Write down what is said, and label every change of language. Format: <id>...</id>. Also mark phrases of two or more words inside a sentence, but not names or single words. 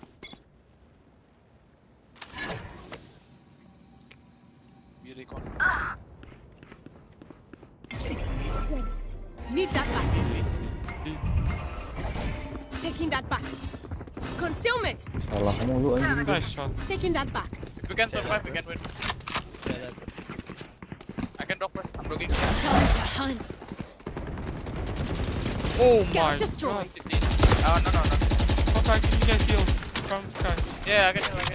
<en>Recon. Need that back. Taking that back. Concealment.</en> <id>Salah mulu anjing.</id> <en>Nice shot. Taking that back. If we can survive, we can win. I can drop first. I'm looking. Time to hunt. Oh Scout my destroyed. god. No. Okay, can you get healed from sky? Yeah, I can heal.</en>